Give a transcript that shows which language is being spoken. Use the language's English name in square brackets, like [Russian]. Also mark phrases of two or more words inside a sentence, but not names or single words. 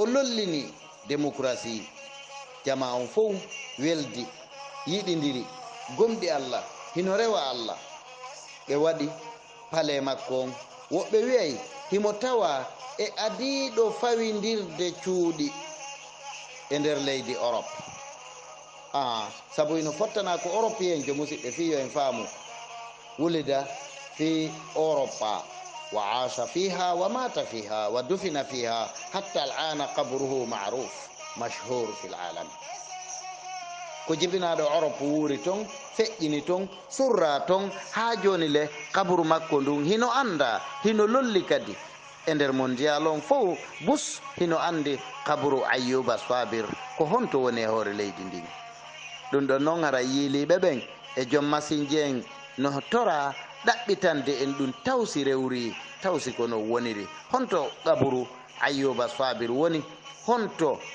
[Fula] lollini démocratie jama on fof weldi yiɗidiri gomɗi allah hino rewa allah ɓe waɗi pale makko on woɓɓe wiyay himo tawa e adiɗo fawindirde cuuɗi e nder leydi Europe sabu ino fottana ko européen jo musidɓe fiyo en faamu [Arabic] ولد في أوروبا وعاش فيها ومات فيها ودفن فيها حتى الآن قبره معروف مشهور في العالم [Fula] ko jibinaɗo Europe wuuri ton feƴƴini ton surra ton ha joni le kaburu makko ndun hino anda hino lolli kadi e nder mondial on fof bus hino andi kaburu Ayyuba Sabir ko honto woni e hoore leydi ndin ɗum ɗon noon ara yiiliɓe ɓen e joom masinji en no tora ɗaɓɓitande en ɗum tawsi rewri tawsi kono woniri honto kaburu Ayyuba Sabir woni honto